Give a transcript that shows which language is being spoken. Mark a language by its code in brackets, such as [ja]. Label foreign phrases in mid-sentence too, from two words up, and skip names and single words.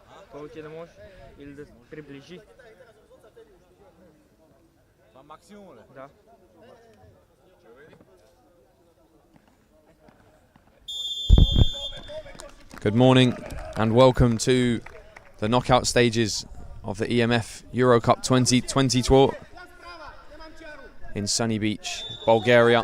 [bg] Колко да можеш или да приближи. Това максимум ли? Да. [en] Good morning and welcome to the knockout stages of the E.M.F Eurocup 2020 tour in sunny beach, Bulgaria.